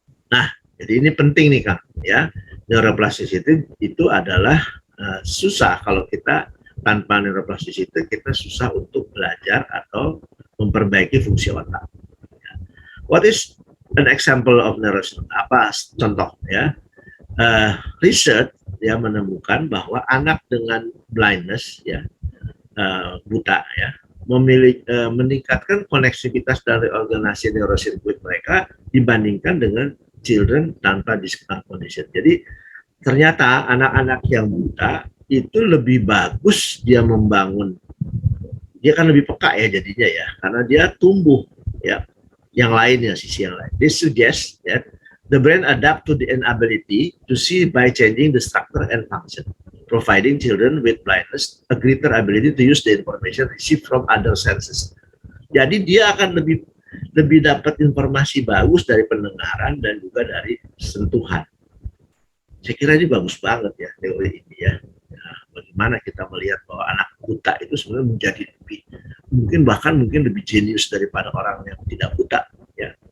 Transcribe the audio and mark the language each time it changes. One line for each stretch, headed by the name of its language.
Indonesian: Nah, jadi ini penting nih, Kang, ya. Neuroplasticity itu adalah susah kalau kita tanpa neuroplasticity, kita susah untuk belajar atau memperbaiki fungsi otak.
English: What is an example of neuroplasticity?
Indonesian: Apa contoh, ya? Research, ya, menemukan bahwa anak dengan blindness, ya, buta, ya, meningkatkan koneksivitas dari organisasi neurosirkuit mereka dibandingkan dengan children tanpa
English: discrete condition.
Indonesian: Jadi ternyata anak-anak yang buta itu lebih bagus dia membangun, dia kan lebih peka, ya, jadinya, ya, karena dia tumbuh, ya, yang lainnya, sisi yang lain.
English: This suggests that the brain adapt to the inability to see by changing the structure and function, providing children with blindness a greater ability to use the information received from other senses.
Indonesian: Jadi dia akan lebih dapat informasi bagus dari pendengaran dan juga dari sentuhan. Saya kira ini bagus banget, ya, teori ini, ya. Nah, bagaimana kita melihat bahwa anak buta itu sebenarnya menjadi mungkin lebih jenius daripada orang yang tidak buta, ya.